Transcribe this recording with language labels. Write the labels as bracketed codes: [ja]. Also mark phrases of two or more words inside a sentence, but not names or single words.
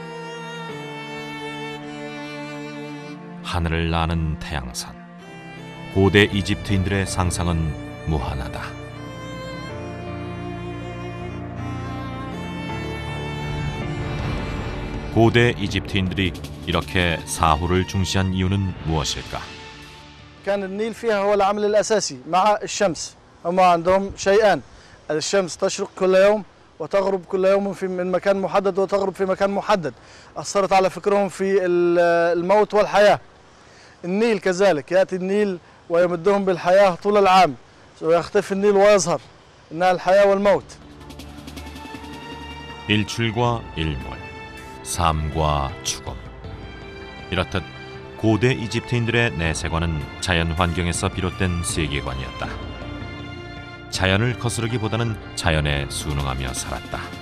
[ko] 하늘을 나는 태양선. 고대 이집트인들의 상상은 무한하다. 고대 이집트인들이 이렇게 사후를 중시한 이유는 무엇일까? [ar] كان النيل فيها هو العامل الأساسي مع الشمس. هم عندهم شيئان، الشمس تشرق كل يوم وتغرب كل يوم من مكان محدد وتغرب في مكان محدد. أثرت على فكرهم في الموت والحياة. النيل كذلك، يأتي النيل ويمدهم بالحياة طول العام، ويختفي النيل ويظهر إنها الحياة والموت. [ko] 일출과 일몰, 삶과 죽음. 이렇듯 고대 이집트인들의 내세관은 자연 환경에서 비롯된 세계관이었다. 자연을 거스르기보다는 자연에 순응하며 살았다.